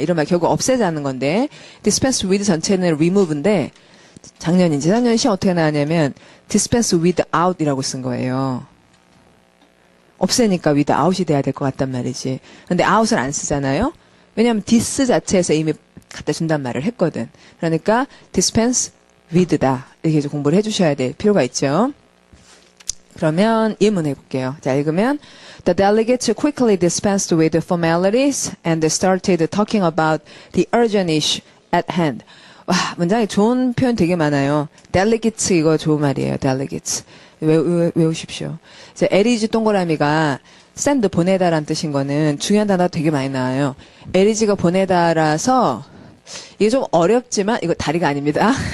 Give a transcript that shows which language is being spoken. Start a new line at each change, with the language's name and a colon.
Korean: 이러면 결국 없애자는 건데
English: dispense with
Korean: 전체는 remove인데 작년인지 작년 시험 어떻게 나왔냐면
English: dispense without
Korean: 이라고 쓴 거예요. 없애니까 without이 돼야 될 것 같단 말이지. 근데 out을 안 쓰잖아요. 왜냐하면 dis 자체에서 이미 갖다 준단 말을 했거든. 그러니까 dispense with다. 이렇게 공부를 해주셔야 될 필요가 있죠. 그러면 예문 해볼게요. 자, 읽으면
English: The delegates quickly dispensed with the formalities and started talking about the urgent issue at hand.
Korean: 와, 문장에 좋은 표현 되게 많아요. delegates 이거 좋은 말이에요. delegates. 외우십시오. 이제 에리지 동그라미가 send 보내다라는 뜻인 거는 중요한 단어가 되게 많이 나와요. 에리지가 보내다라서 이게 좀 어렵지만 이거 다리가 아닙니다.